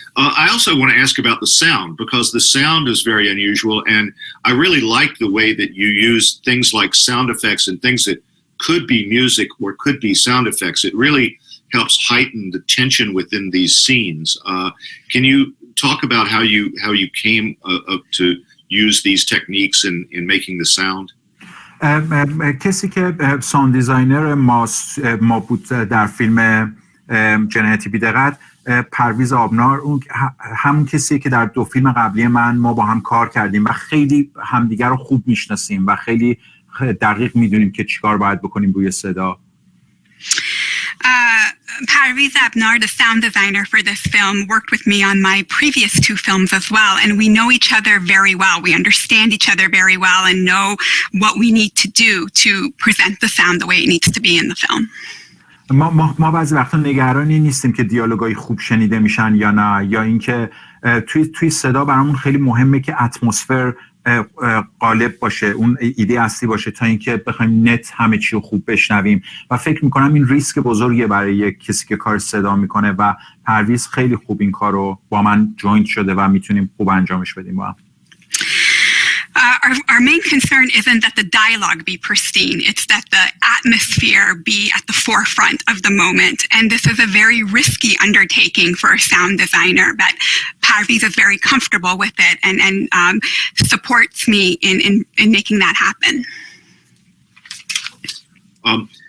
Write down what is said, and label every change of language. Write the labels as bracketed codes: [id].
[en] I also want to ask about the sound, because the sound is very unusual, and I really like the way that you use things like sound effects and things that could be music or could be sound effects. It really helps heighten the tension within these scenes. Can you talk about how you came up to use these techniques in making the sound? [fa] کسی که ساوند دیزاینر ما بود در فیلم جنایتی بی‌دقت، پرویز آبنار، اون همون کسیه که در 2 فیلم قبلی ما با هم کار کردیم و خیلی همدیگر رو خوب میشناسیم و خیلی دقیق میدونیم که چیکار باید بکنیم روی صدا. [en] Parviz Abnar, the sound designer for this film, worked with me on my previous 2 films as well, and we know each other very well. We understand each other very well and know what we need to do to present the sound the way it needs to be in the film. [fa] ما بعضی وقتا نگرانی نیستیم که دیالوگای خوب شنیده میشن یا نه، یا اینکه توی صدا برامون خیلی مهمه که اتمسفر غالب باشه، اون ایده اصلی باشه، تا اینکه بخوایم نت همه چی رو خوب بشنویم. و فکر میکنم این ریسک بزرگیه برای یک کسی که کار صدا میکنه و پرویز خیلی خوب این کار رو با من جوینت شده و میتونیم خوب انجامش بدیم با هم. [en] Our main concern isn't that the dialogue be pristine, it's that the atmosphere be at the forefront of the moment. And this is a very risky undertaking for a sound designer, but Parviz is very comfortable with it and supports me in making that happen.